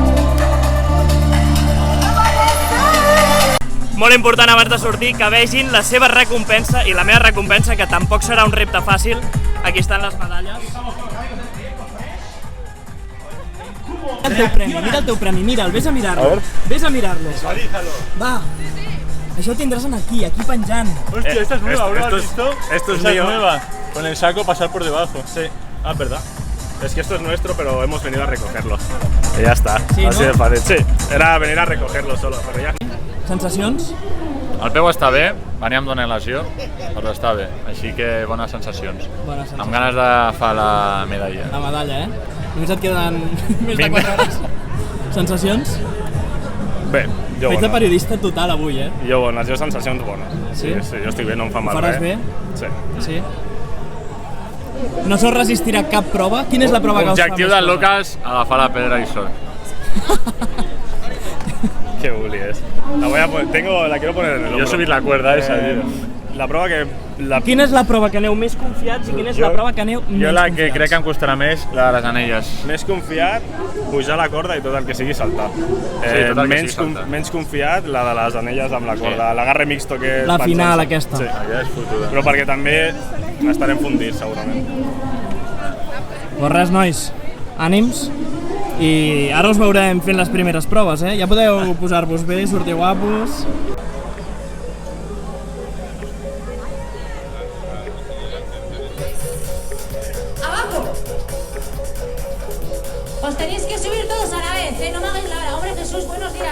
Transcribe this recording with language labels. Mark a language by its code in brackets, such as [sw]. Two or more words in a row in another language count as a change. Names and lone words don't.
[ca] Molt important abans de sortir que vegin la seva recompensa i la meva recompensa, que tampoc serà un repte fàcil. Aquí estan les medalles. Mira el teu premi, mira'l, vés a mirar-lo. Vés a mirar-lo. Va, això ho tindràs aquí penjant. [es] Hostia, esta es nueva, bro, ¿has visto? Esto es Esta mío. es nueva, con el saco pasar por debajo. Sí. Ah, ¿verdad? Es que esto es nuestro, pero hemos venido a recogerlo. Y ya está, Sí, así ¿no? de fácil. Sí, era venir a recogerlo solo, pero ya... [ca] Sensacions? El peu està bé, veníem d'una lesió, però està bé, així que bones sensacions. Bones sensacions. Amb ganes d'agafar la medalla. La medalla, Només et queden més de 4 hores. Sensacions? Bé, jo Faig de periodista total avui, Jo bones, jo sensacions bones. Sí? Sí, jo estic bé, no em fa mal Faràs bé? Sí. Sí? No se'ls resistirà cap prova? Quina és la prova que us fa Objectiu més del cosa? Lucas, agafar la pedra i sort. [es] Qué bully es. La quiero poner en el hombro. Yo he subido la cuerda esa, tío. [ca] La prova que... Quina és la prova que aneu més confiats i quina és la prova que aneu menys Jo la que confiats? crec que em costarà més, la de les anelles. Més confiat, pujar la corda i tot el que sigui saltar. tot el que sigui saltar. Menys confiat, la de les anelles amb la corda, l' [es] agarre mixto [ca] que... La pensen. final, aquesta. Sí, Allà és fotuda. però perquè també estarem fundits, segurament. Doncs res, nois, ànims. I ara us veurem fent les primeres proves, Ja podeu posar-vos bé, sortir guapos. [es] ¡Abajo! Os tenéis que subir todos a la vez, No me hagáis la hora. Hombre Jesús, buenos días.